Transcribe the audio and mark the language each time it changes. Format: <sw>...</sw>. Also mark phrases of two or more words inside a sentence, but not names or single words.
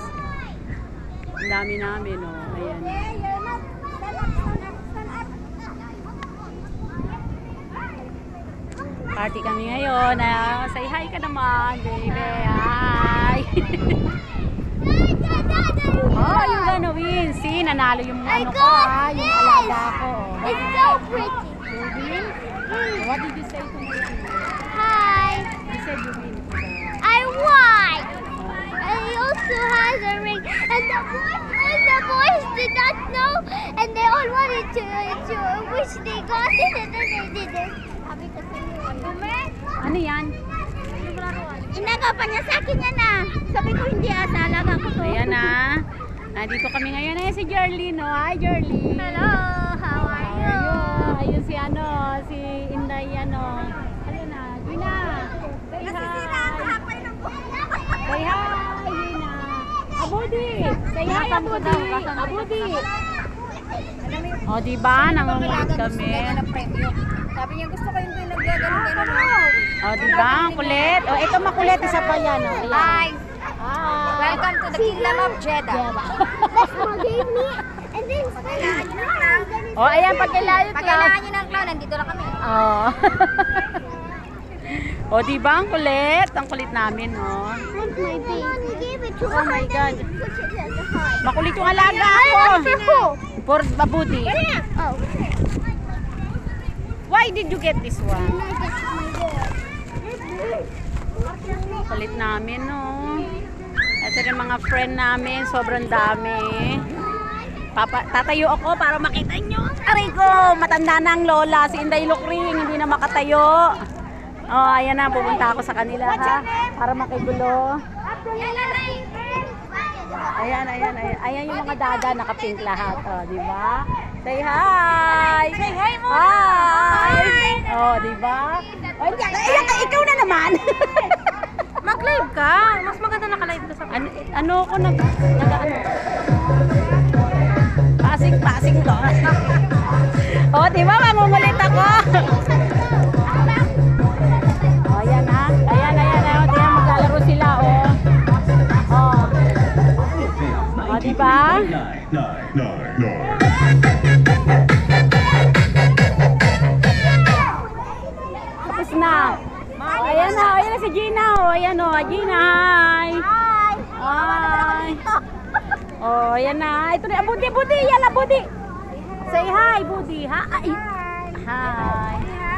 <tl>Ang dami namin, oh. Ayan. Party kami ngayon.</tl> <en>Say hi</en> <tl>ka naman,</tl> <en>baby. Hi.</en> <tl>Oh, yung ganoin. See, nanalo yung ano ko, yung alaga ko.</tl> <en>It's so pretty. What did you say to me? Hi. You said you win. I won. And he also has a ring. And the boys did not know, and they all wanted to wish they got it, and then they didn't.</en> <tl>Sabi ko sa iyo, Ano yan? inagapan niya sa akin yan ah. Sabi ko hindi sa alaga ko to. Ayan na. Nandito kami ngayon. Ayan si Jerly, no? Hi, Jerly.</tl> <en>Hello, how are you?</en> <tl>Ayun si ano, si Inday, ano. Ayun na, Gina.</tl> <en>Say hi. Say hi, Gina. Abudi. Say hi, Abudi. Abudi.</en> <tl>O, diba? Nangungulit kami. Sabi niya gusto ko yung naggaganon-ganon. O, diba? Ang kulit. O, ito makulit. Isa pa yan. O, ayan.</tl> <en>Hi! Hi. Welcome to the Kingdom of Jeddah. That's what gave me. And then</en> <tl>O, ayan. Pag kailangan Pag kailangan niyo ng clown, nandito lang kami. Oh. O, diba? Ang kulit. Ang kulit namin, oh.</tl> <en>That's my baby. He gave it to Oh my God. Put it at the heart.</en> <tl>Makulit yung alaga ko.</tl> <en>For Babudi. Oh. Why did you get this one? And I get my ball.</en> <tl>Kulit namin, no. Ito rin mga friend namin. Sobrang dami. Tatayo ako para makita nyo. Aray ko, matanda na ang lola. Si Inday Lukring, hindi na makatayo. Oh, ayan na. Pupunta ako sa kanila, ha. Para makigulo. Ayan, ayan, ayan. Ayan yung mga dada, naka-pink lahat. Oh, di ba?</tl> <en>Say hi! Say hi mo! Hi!</en> <tl>Oh, di ba? Oh, ikaw na naman! Mag-live ka. Mas maganda naka-live ka sa ano ko ano? Pasing ko. Oh, di ba? Mangungulit ako. Oh, ayan ha. Ayan. Ayan, maglalaro sila, oh. Oh. Oh, di ba? Tapos na. Ayan na si Gina, oh. Ayan, oh. Gina, hi. Hi. Oh, ayan na. Ito na, Budi. Yan na, Budi.</tl> <en>Say hi, Budi. Hi. Hi.</en>